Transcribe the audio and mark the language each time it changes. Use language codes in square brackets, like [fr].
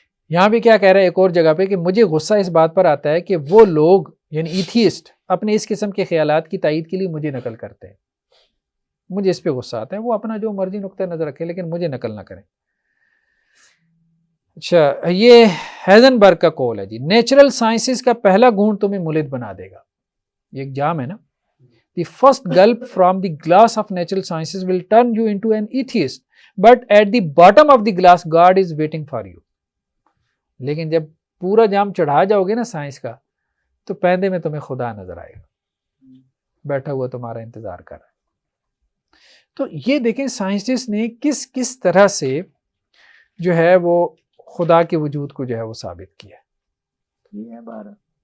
[ur] یہاں بھی کیا کہہ رہا ہے ایک اور جگہ پہ کہ مجھے غصہ اس بات پر آتا ہے کہ وہ لوگ یعنی ایتھیسٹ اپنے اس قسم کے خیالات کی تائید کے لیے مجھے نقل کرتے ہیں. مجھے اس پہ غصہ آتا ہے. وہ اپنا جو مرضی نقطہ نظر رکھے لیکن مجھے نقل نہ کریں. اچھا یہ ہیزنبرگ کا قول ہے جی، نیچرل سائنسز کا پہلا گھونٹ تمہیں ملحد بنا دے گا. یہ ایک جام ہے نا. [en] The first gulp from the glass of natural sciences will turn you into an atheist but at the bottom of the glass God is waiting for you. [ur] لیکن جب پورا جام چڑھا جاؤ گے نا سائنس کا تو پہندے میں تمہیں خدا نظر آئے گا بیٹھا ہوا تمہارا انتظار کر رہا ہے. تو یہ دیکھیں سائنسسٹ نے کس طرح سے جو ہے وہ خدا کے وجود کو جو ہے وہ ثابت کیا. یہ ہے بہرحال.